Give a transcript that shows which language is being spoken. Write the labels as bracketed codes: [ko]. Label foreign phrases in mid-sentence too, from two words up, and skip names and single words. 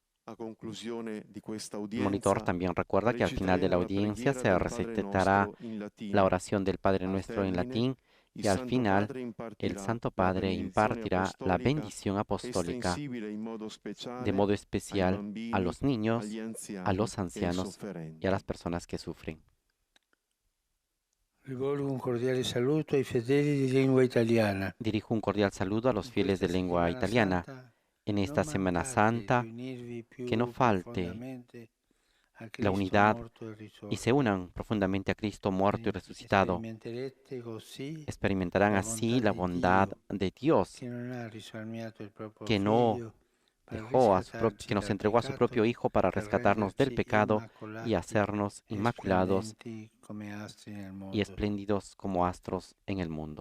[es] El monitor también recuerda que al final de la audiencia se recitará la oración del Padre Nuestro en latín Y al final, el Santo Padre impartirá la bendición apostólica de modo especial a los niños, a los ancianos y a las personas que sufren. [it] Rivolgo un cordiale saluto ai fedeli di lingua italiana. [es] Dirijo un cordial saludo a los fieles de lengua italiana en esta Semana Santa, que no falte la unidad y se unan profundamente a Cristo muerto y resucitado. Experimentarán así la bondad de Dios, que nos entregó a su propio Hijo para rescatarnos del pecado y hacernos inmaculados y espléndidos como astros en el mundo.